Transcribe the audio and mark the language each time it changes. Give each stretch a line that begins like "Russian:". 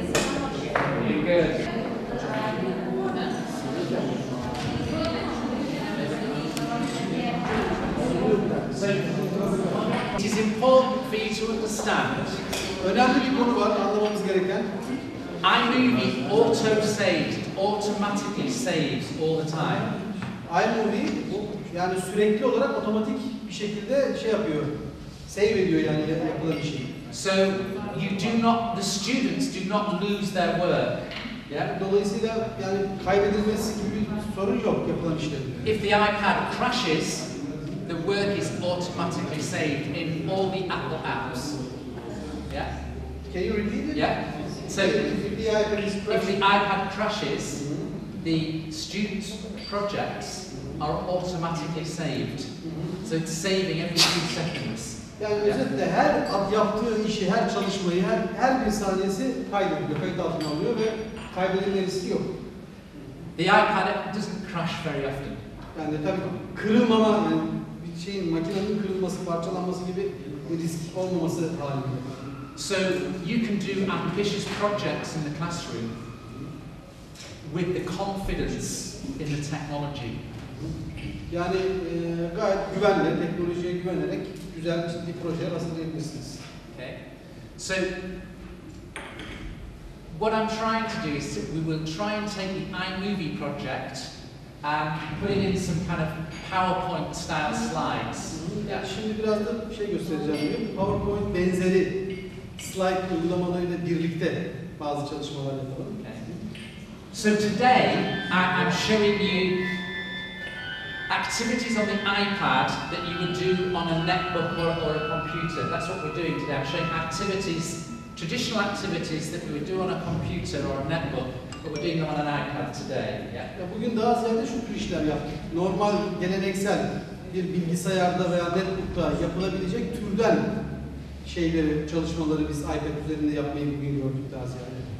English: Good. So, it is important for you to understand.
Turkish: önemli bir konu var anlamamız gereken.
English: iMovie auto-saves, automatically saves all the time.
Turkish: iMovie yani sürekli olarak otomatik bir şekilde şey yapıyor. Save ediyor yani yapılan bir şeyi.
English: So you do not, the students do not lose their work. Yeah.
Turkish: Dolayısıyla yani kaybedilmesi gibi bir sorun yok yapılan işlerin.
English: If the iPad crashes, the work is automatically saved in all the Apple apps. Yeah. Can you repeat it? Yeah. So if the iPad is if the iPad crashes, the students' projects are automatically saved. So it's saving every few seconds.
Turkish: Yani özetle her yaptığı işi, her çalışmayı, her bir saniyesi kaydediliyor, kayıt altına alıyor ve kaybedilme riski yok.
English: The iPad doesn't crash very often.
Turkish: Yani tabii kırılmama, yani bir şeyin, makinenin kırılması, parçalanması gibi bir risk olmaması halinde.
English: So you can do ambitious projects in the classroom with the confidence in the technology.
Turkish: Yani gayet güvenle, teknolojiye güvenerek güzel ciddi projeler hazırlayabilirsiniz.
English: Okay. So what I'm trying to do is we will try and take the iMovie project and put it in some kind of PowerPoint style slides.
Turkish: Yani şimdi biraz da şey göstereceğim. PowerPoint benzeri slide uygulamalarıyla birlikte bazı çalışmalar yapalım.
English: Okay. So today I'm showing you activities on the iPad that you would do on a netbook or a computer. That's what we're doing today. I'm showing activities, traditional activities that we would do on a computer or a netbook, but we're doing them on an iPad today. Yeah.
Turkish: Ya bugün daha ziyade şu tür işler yaptık. Normal, geleneksel bir bilgisayarda veya netbook'ta yapılabilecek türden şeyleri, çalışmaları biz iPad üzerinde yapmayı bugün gördük daha ziyade.